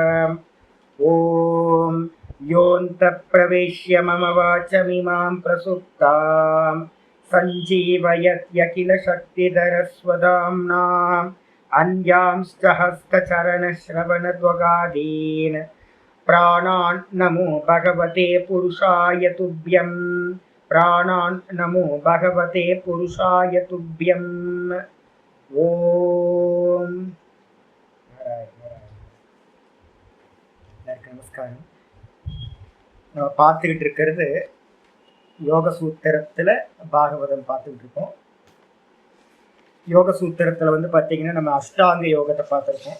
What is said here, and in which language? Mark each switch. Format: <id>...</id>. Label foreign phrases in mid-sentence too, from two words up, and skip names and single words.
<sa>ॐ योऽन्तः प्रवेश्य मम वाचमिमां प्रसुप्तां सञ्जीवयत्यखिलशक्तिधरस्वधाम्नाम् अन्यांश्च हस्तचरणश्रवणत्वगादीन् प्राणान् नमो भगवते पुरुषाय तुभ्यं। प्राणान् नमो भगवते पुरुषाय तुभ्यम्।</sa> <ta>ஓம் நமஸ்காரம். நம்ம பார்த்துக்கிட்டு இருக்கிறது யோக சூத்திரத்தில் பாகவதம் பார்த்துக்கிட்டு இருக்கோம். யோக சூத்திரத்தில் பார்த்தீங்கன்னா நம்ம அஷ்டாங்க யோகத்தை பார்த்துருக்கோம்.</ta>